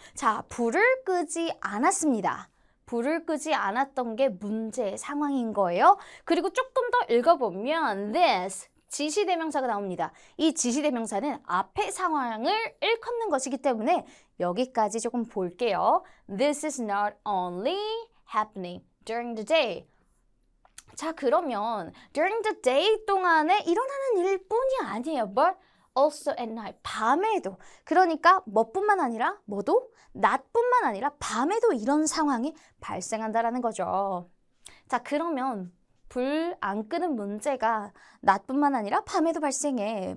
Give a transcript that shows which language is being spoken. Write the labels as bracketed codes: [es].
[ko] 자, 불을 끄지 않았습니다. 불을 끄지 않았던 게 문제 상황인 거예요. 그리고 조금 더 읽어보면 this, 지시대명사가 나옵니다. 이 지시대명사는 앞의 상황을 일컫는 것이기 때문에 여기까지 조금 볼게요. [en] This is not only happening during the day. [ko] 자, 그러면 [en] during the day [ko] 동안에 일어나는 일뿐이 아니에요. [en] But also at night. [ko] 밤에도. 그러니까 뭐뿐만 아니라 뭐도 낮뿐만 아니라 밤에도 이런 상황이 발생한다라는 거죠. 자, 그러면 불 안 끄는 문제가 낮뿐만 아니라 밤에도 발생해.